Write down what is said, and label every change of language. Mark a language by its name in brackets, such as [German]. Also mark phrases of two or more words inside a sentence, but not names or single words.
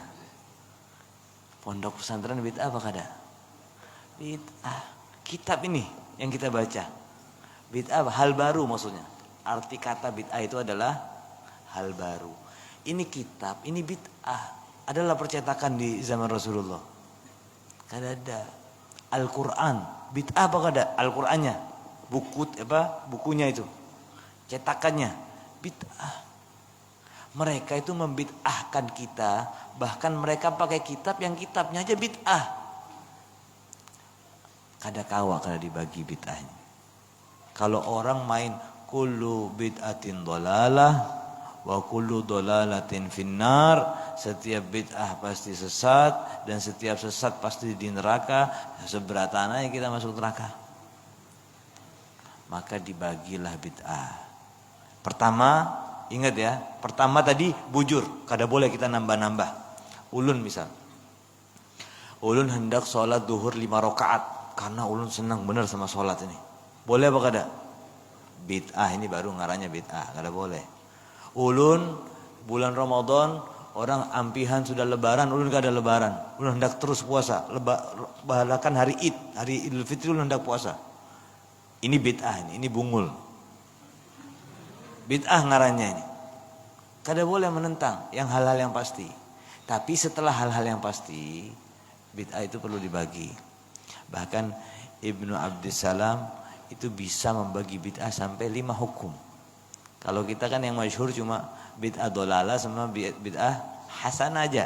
[Indonesian] Pondok pesantren bid'ah apa kada? Bid'ah. Kitab ini yang kita baca. Bid'ah hal baru maksudnya. Arti kata bid'ah itu adalah hal baru. Ini kitab, ini bid'ah. Adalah percetakan di zaman Rasulullah. Kada ada. Al-Quran, bid'ah apa kada? Al-Qurannya, bukunya itu, cetakannya, bid'ah. Mereka itu membid'ahkan kita, bahkan mereka pakai kitab yang kitabnya aja bid'ah. Kada kawa kada dibagi bid'ahnya. Kalau orang main [Arabic] كل بدعة ضلالة وكل ضلالة في النار, [Indonesian] setiap bid'ah pasti sesat dan setiap sesat pasti di neraka, seberatana yang kita masuk neraka. Maka dibagilah bid'ah. Pertama, ingat ya, pertama tadi bujur, kada boleh kita nambah-nambah. Ulun misal, ulun hendak sholat duhur 5 rakaat karena ulun senang benar sama sholat ini. Boleh apa kada? Bid'ah, ini baru ngarannya bid'ah, kada boleh. Ulun bulan Ramadan, orang ampihan sudah lebaran, ulun kada lebaran. Ulun hendak terus puasa, bahkan hari Id, hari Idul Fitri ulun hendak puasa. Ini bid'ah, ini bungul. Bid'ah ngarannya ini. Kada boleh menentang yang hal-hal yang pasti. Tapi setelah hal-hal yang pasti, bid'ah itu perlu dibagi. Bahkan Ibnu Abdissalam itu bisa membagi bid'ah sampai 5 hukum. Kalau kita kan yang masyhur cuma [Arabic] بدعة ضلالة [Indonesian] sama [Arabic] بدعة حسنة [Indonesian] aja.